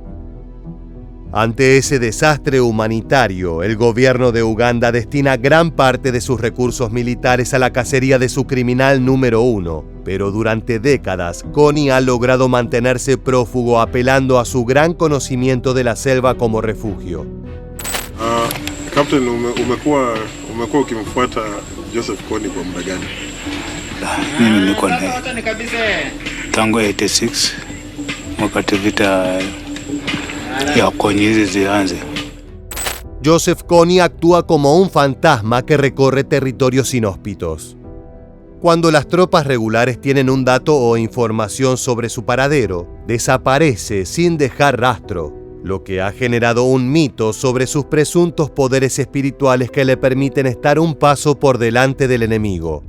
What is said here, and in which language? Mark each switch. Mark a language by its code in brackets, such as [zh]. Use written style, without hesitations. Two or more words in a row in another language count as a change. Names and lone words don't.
[es] Ante ese desastre humanitario, el gobierno de Uganda destina gran parte de sus recursos militares a la cacería de su criminal número 1, pero durante décadas, Kony ha logrado mantenerse prófugo apelando a su gran conocimiento de la selva como refugio. [sw] Captain, umekuwa ukimfuata Joseph Kony kwa muda gani? Mimi niko naye tangu 86 wakati vita ya Kony hizi zianze. [es] Joseph Kony actúa como un fantasma que recorre territorios inhóspitos. Cuando las tropas regulares tienen un dato o información sobre su paradero, desaparece sin dejar rastro, lo que ha generado un mito sobre sus presuntos poderes espirituales que le permiten estar un paso por delante del enemigo.